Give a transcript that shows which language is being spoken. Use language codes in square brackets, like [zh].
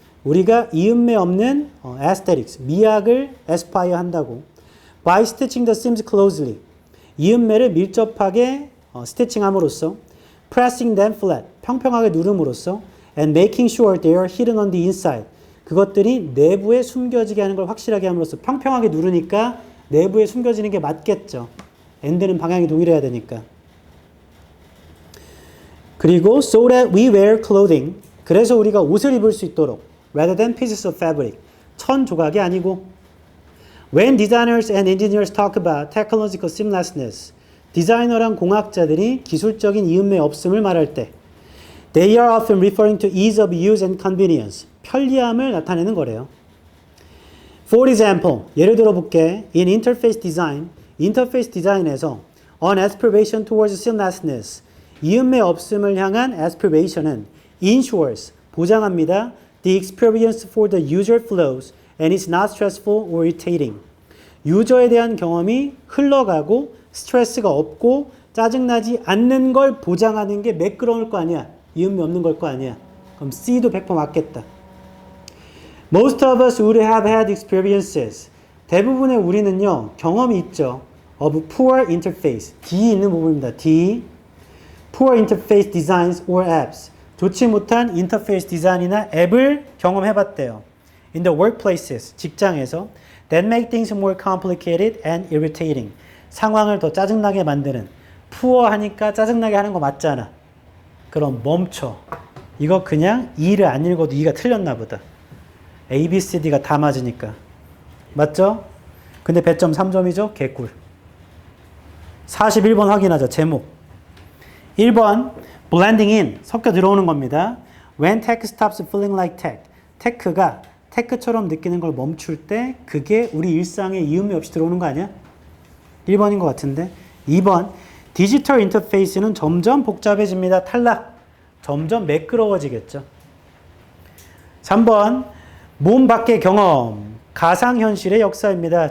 [ko] 우리가 이음매 없는 aesthetics, 미학을 aspire 한다고. [en] By stitching the seams closely. [ko] 이음매를 밀접하게 스티칭함으로써 [en] pressing them flat, [ko] 평평하게 누름으로써 [en] and making sure they are hidden on the inside. [ko] 그것들이 내부에 숨겨지게 하는 걸 확실하게 함으로써 평평하게 누르니까 내부에 숨겨지는 게 맞겠죠. and는 방향이 동일해야 되니까. [en] 그리고 so that we wear clothing. [ko] 그래서 우리가 옷을 입을 수 있도록 [en] rather than pieces of fabric. [ko] 천 조각이 아니고 [en] when designers and engineers talk about technological seamlessness. [ko] 디자이너랑 공학자들이 기술적인 이음매 없음을 말할 때 [en] they are often referring to ease of use and convenience. [ko] 편리함을 나타내는 거래요. [en] For example, [ko] 예를 들어 볼게. [en] In interface design, [ko] 인터페이스 디자인에서 [en] an aspiration towards seamlessness, [ko] 이음매 없음을 향한 [en] aspiration은 ensures, [ko] 보장합니다. [en] The experience for the user flows and is not stressful or irritating. [ko] 유저에 대한 경험이 흘러가고 스트레스가 없고 짜증나지 않는 걸 보장하는 게 매끄러울 거 아니야. 이음매 없는 걸 거 아니야. 그럼 C도 100% 맞겠다. [en] Most of us would have had experiences. [ko] 대부분의 우리는요, 경험이 있죠. [en] Of poor interface. D [ko] 있는 부분입니다. [en] D. Poor interface designs or apps. [ko] 좋지 못한 인터페이스 디자인이나 앱을 경험해봤대요. [en] In the workplaces. [ko] 직장에서. [en] That make things more complicated and irritating. [ko] 상황을 더 짜증나게 만드는. poor 하니까 짜증나게 하는 거 맞잖아. 그럼 멈춰. 이거 그냥 E를 안 읽어도 E가 틀렸나 보다. A, B, C, D가 다 맞으니까. 맞죠? 근데 배점 3점이죠? 개꿀. 41번 확인하자. 제목. 1번 blending in 섞여 들어오는 겁니다. [en] When tech stops feeling like tech. [ko] tech가 tech처럼 느끼는 걸 멈출 때 그게 우리 일상에 이음이 없이 들어오는 거 아니야? 1번인 것 같은데. 2번 디지털 인터페이스는 점점 복잡해집니다. 탈락. 점점 매끄러워지겠죠. 3번 몸 밖의 경험 가상현실의 역사입니다.